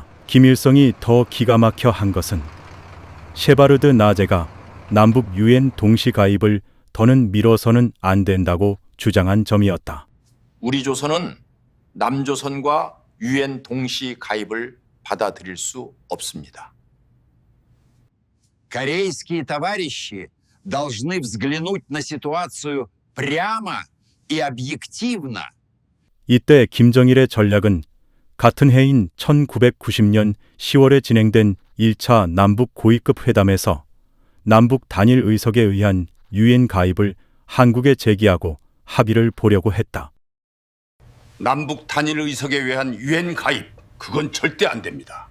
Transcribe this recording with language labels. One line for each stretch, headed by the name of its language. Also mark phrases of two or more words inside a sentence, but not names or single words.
Korean: 김일성이 더 기가 막혀 한 것은 셰바르드 나제가 남북 유엔 동시 가입을 더는 미뤄서는 안 된다고 주장한 점이었다. 우리 조선은 남조선과 유엔 동시 가입을 받아들일 수 없습니다.
Russian: Корейские товарищи должны взглянуть на ситуацию прямо и объективно.
Korean: 이때 김정일의 전략은 같은 해인 1990년 10월에 진행된 1차 남북 고위급 회담에서 남북 단일 의석에 의한 유엔 가입을 한국에 제기하고 합의를 보려고 했다. 남북 단일 의석에 의한 유엔 가입, 그건 절대 안 됩니다.